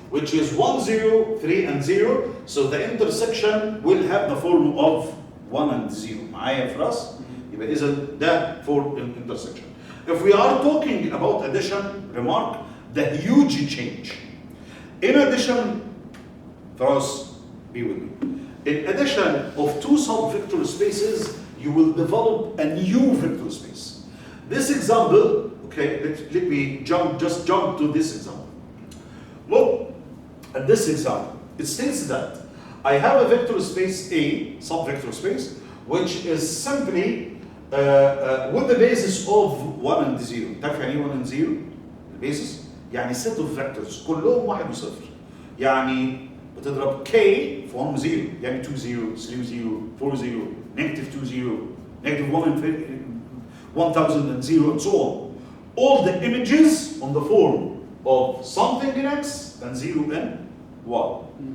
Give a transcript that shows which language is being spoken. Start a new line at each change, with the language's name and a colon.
English: which is 1, 0, 3, and 0. So the intersection will have the form of 1 and 0.
Arabic: معايا في راس؟ يبقى إذا ده
English: for intersection. If we are talking about addition, remark the huge change. In addition, for us, be with me. In addition of two sub-vector spaces, you will develop a new vector space. This example, okay, let me just jump to this example. Look at this example. It states that I have a vector space A, sub-vector space, which is simply with the basis of 1 and 0.
Arabic: تعرف يعني ايه 1 and 0؟ البيسس يعني
English: set of vectors
Arabic: كلهم 1 و 0. يعني بتضرب K في 1 و 0 يعني 2 0 3 0 4 0
English: negative 2 0 negative 1 and 1000 and 0 and so on. All the images on the form of something in X and 0 in Y.